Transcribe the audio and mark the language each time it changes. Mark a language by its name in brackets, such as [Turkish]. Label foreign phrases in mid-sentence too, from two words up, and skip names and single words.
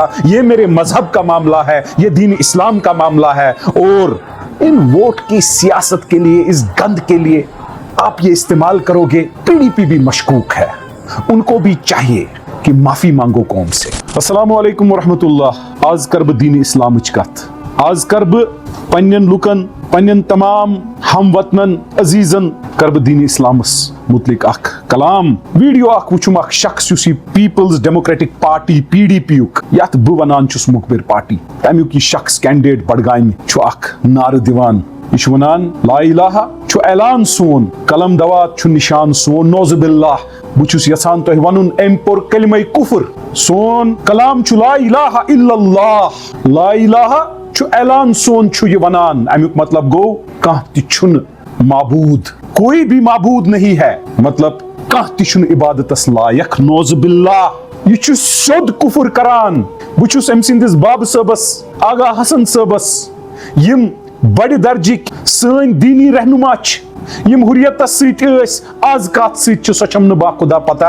[Urdu] یہ میرے مذہب کا معاملہ ہے, یہ دین اسلام کا معاملہ ہے. اور ان ووٹ کی سیاست کے لیے, اس گند کے لیے آپ یہ استعمال کرو گے. پی ڈی پی بھی مشکوک ہے, ان کو بھی چاہیے کہ معافی مانگو قوم سے. [Arabic] السلام علیکم ورحمۃ اللہ. [Kashmiri] آز کر بہ دین اسلامچ کت, آز کر بہ پنن لکن پنن تمام ہم وطنن عزیزن کر بہ دین اسلامس متعلق اخ کلام ویڈیو اخ وچھم. اخ شخص یس پیپلز ڈیموکریٹک پارٹی پی ڈی پی یک یتھ بہ ونان چھس مخبر پارٹی, تمیک یہ شخص کینڈیڈیٹ بڈگامہ چھ اخ نعرہ دیوان. یہ ونان [Arabic] لا الہ [Kashmiri] چھ اعلان سون, قلم دوات چھ نشان سون. [Arabic] نعوذ باللہ, [Kashmiri] بچھس یژھان تہ ونن ام پور کلمہ کفر. سون کلام چھ [Arabic] لا الہ الا اللہ. لا الہ [Kashmiri] چھ اعلان سون چھ یہ ونان. امیک مطلب گو کانٛہہ تہ چھن معبود, [Urdu] کوئی بھی معبود نہیں ہے, [Kashmiri] مطلب کانٛہہ تہ چھن عبادتس لائق. [Arabic] نعوذ باللہ, [Kashmiri] یہ چھ سیود کفر کران. بچھس ام سندس باب صٲبس, آغا حسن صٲبس, یم بڑ درجک سن دینی رہنما چھ, یم حریتس ست ٲسۍ, آز کتھ ست چھ سۄ چھم نہٕ با خدا پتہ.